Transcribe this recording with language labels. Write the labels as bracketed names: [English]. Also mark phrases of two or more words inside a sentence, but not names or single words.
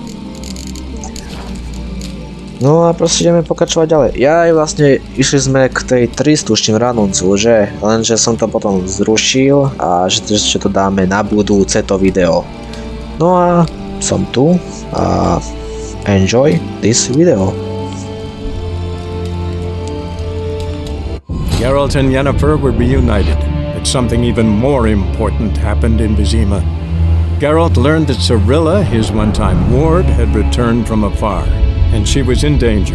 [Slovak] No a proste ideme pokračovať ďalej. Ja aj vlastne išli sme k tej Triss Ranuncul, že? Lenže som to potom zrušil a že to dáme na budúce to video. No a som tu a [English] enjoy this video. Geralt and Yennefer were reunited, but something even more important happened in Vizima. Geralt learned that Cirilla, his one-time ward, had returned from afar, and she was in danger.